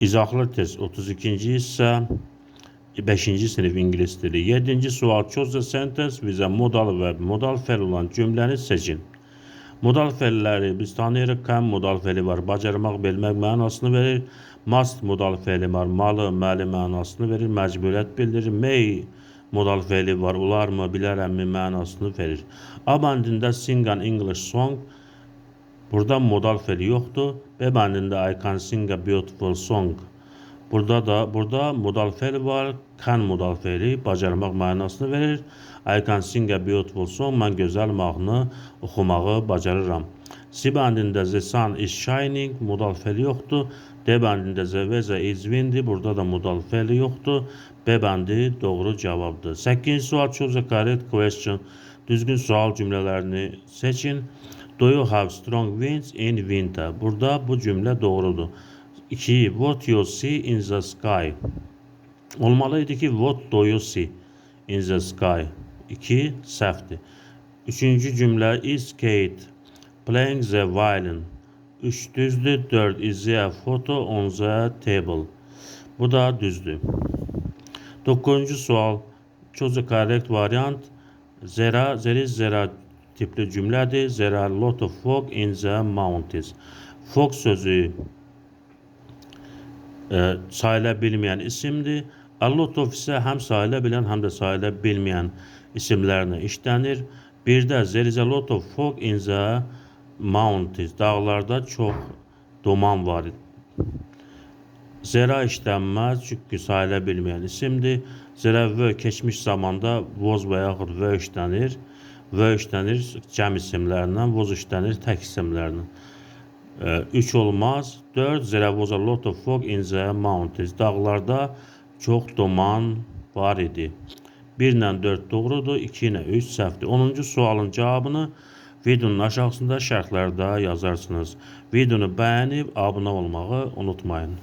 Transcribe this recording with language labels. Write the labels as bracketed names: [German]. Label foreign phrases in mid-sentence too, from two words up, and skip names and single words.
[Azerbaijani] İzahlı test 32. hissə 5-ci sinif ingilis dili. 7-ci sual. [English] Choose the sentence with a modal verb. [Azerbaijani] Modal fe'l olan cümləni seçin. Modal fe'lləri biz tanıyırıq. Can modal fe'li var. Bacarmaq, bilmək mənasını verir. Must modal fe'li var. Malı, məli mənasını verir. Məcburiyyət bildirir. May modal fe'li var. Olarmı, bilərəmmi mənasını verir. A bəndində [English] sing an English song. [Azerbaijani] Burada modal fe'li yoxdur. B bəndində [English] I can sing a beautiful song. [Azerbaijani] Burada modal fe'li var. Can modal fe'li bacarmaq mənasını verir. [English] I can sing a beautiful song. [Azerbaijani] Mən gözəl mahnı oxumağı bacarıram. C bəndində [English] the sun is shining. [Azerbaijani] Modal fe'li yoxdur. D bəndində [English] the weather is windy. [Azerbaijani] Burada da modal fe'li yoxdur. B bəndi doğru cavabdır. 8-ci sual. [English] Choose the correct question. [Azerbaijani] Düzgün sual cümlələrini seçin. [English] Do you have strong winds in winter? [Azerbaijani] Burada bu cümlə doğrudur. 2. [English] What you see in the sky? [Azerbaijani] Olmalıydı ki [English] what do you see in the sky? 2. [Azerbaijani] Səhvdir. 3-cü cümlə [English] is Kate playing the violin? [Azerbaijani] 3 düzdür. 4. [English] Is there a photo on the table? [Azerbaijani] Bu da düzdür. 9-cu sual. [English] Choose the correct variant. There is [Azerbaijani] tipli cümlədir. [English] There are a lot of fog in the mountains. [Azerbaijani] Fog sözü sayıla bilməyən isimdir. [English] A lot of [Azerbaijani] isə həm sayıla bilən, həm də sayıla bilməyən isimlərlə işlənir. Bir də [English] there is a lot of fog in the mountains. [Azerbaijani] Dağlarda çox duman var. Zera işlənməz, çünki sayıla bilməyən isimdir. Zera və keçmiş zamanda was və yaxud və işlənir. Və işlənir cəm isimlərlə, was işlənir tək isimlərlə. 3 olmaz. 4. [English] There was a lot of fog in the mountains. [Azerbaijani] Dağlarda çox duman var idi. 1 ilə 4 doğrudur, 2 ilə 3 səhvdir. 10-cu sualın cavabını videonun aşağısında şərhlərdə yazarsınız. Videonu bəyənib abunə olmağı unutmayın.